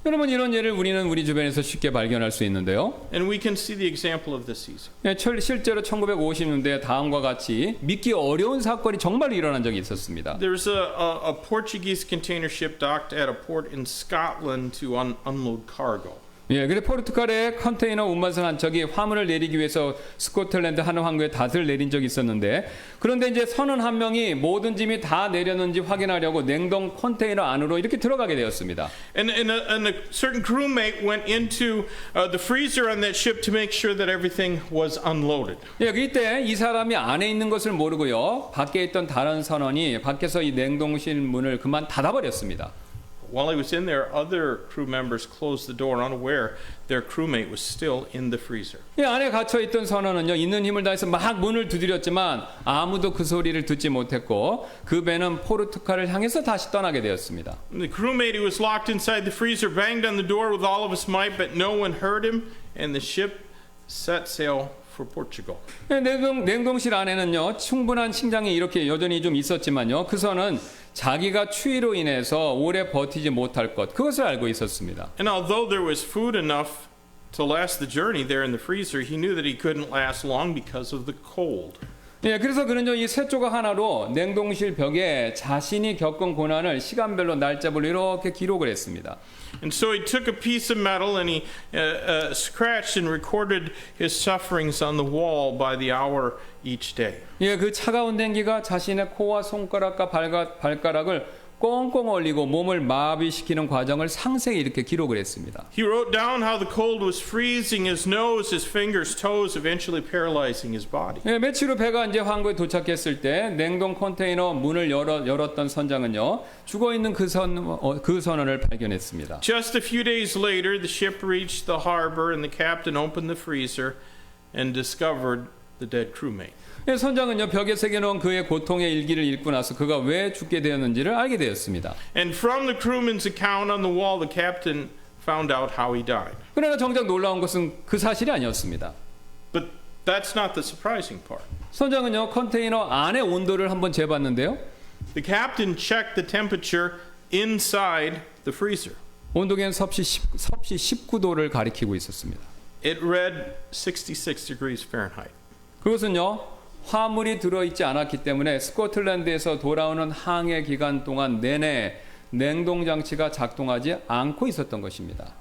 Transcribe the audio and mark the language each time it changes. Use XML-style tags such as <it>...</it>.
<ko>여러분 이런 예를 우리는 우리 주변에서 쉽게 발견할 수 있는데요.</ko> <en>And we can see the example of this easy.</en> <ko>실제로 1950년대에 다음과 같이 믿기 어려운 사건이 정말 일어난 적이 있었습니다.</ko> <en>There's a Portuguese container ship docked at a port in Scotland to unload cargo.</en> <ko>예, 근데 포르투갈의 컨테이너 운반선 한 척이 화물을 내리기 위해서 스코틀랜드 한 항구에 닷을 내린 적이 있었는데 그런데 이제 선원 한 명이 모든 짐이 다 내렸는지 확인하려고 냉동 컨테이너 안으로 이렇게 들어가게 되었습니다.</ko> <en>And a certain crewmate went into the freezer on that ship to make sure that everything was unloaded.</en> <ko>예, 이때 이 사람이 안에 있는 것을 모르고요. 밖에 있던 다른 선원이 밖에서 이 냉동실 문을 그만 닫아버렸습니다.</ko> <en>While he was in there, other crew members closed the door, unaware their crewmate was still in the freezer.</en> <ko>이 안에 갇혀 있던 선원은요, 있는 힘을 다해서 막 문을 두드렸지만 아무도 그 소리를 듣지 못했고 그 배는 포르투갈을 향해서 다시 떠나게 되었습니다.</ko> <en>The crewmate who was locked inside the freezer banged on the door with all of his might, but no one heard him, and the ship set sail for Portugal.</en> <ko>냉동실 안에는요, 충분한 식량이 이렇게 여전히 좀 있었지만요, 그 선은 자기가 추위로 인해서 오래 버티지 못할 것, 그것을 알고 있었습니다.</ko> <en>And although there was food enough to last the journey there in the freezer, he knew that he couldn't last long because of the cold.</en> <ko>예, 그래서 그는요, 이 쇠 조각 하나로 냉동실 벽에 자신이 겪은 고난을 시간별로 날짜별로 이렇게 기록을 했습니다.</ko> <en>And so he took a piece of metal and he scratched and recorded his sufferings on the wall by the hour each day.</en> <ko>예, 그 차가운 냉기가 자신의 코와 손가락과 발가락을 꽁꽁 얼리고 몸을 마비시키는 과정을 상세히 이렇게 기록을 했습니다.</ko> <en>He wrote down how the cold was freezing his nose, his fingers, toes, eventually paralyzing his body.</en> <ko>예, 며칠 후 배가 이제 항구에 도착했을 때 냉동 컨테이너 문을 열었던 선장은요, 죽어 있는 그 선원을 발견했습니다.</ko> <en>Just a few days later, the ship reached the harbor and the captain opened the freezer and discovered the dead crewmate.</en> <ko>예, 선장은요, 벽에 새겨놓은 그의 고통의 일기를 읽고 나서 그가 왜 죽게 되었는지를 알게 되었습니다.</ko> <en>And from the crewman's account on the wall, the captain found out how he died.</en> <ko>그러나 정작 놀라운 것은 그 사실이 아니었습니다.</ko> <en>But that's not the surprising part.</en> <ko>선장은요, 컨테이너 안의 온도를 한번 재봤는데요.</ko> <en>The captain checked the temperature inside the freezer.</en> <ko>온도계는 섭씨 19도를 가리키고 있었습니다.</ko> <en>It read 66 degrees Fahrenheit.</en> <ko>그것은요, 화물이 들어있지 않았기 때문에 스코틀랜드에서 돌아오는 항해 기간 동안 내내 냉동장치가 작동하지 않고 있었던 것입니다.</ko>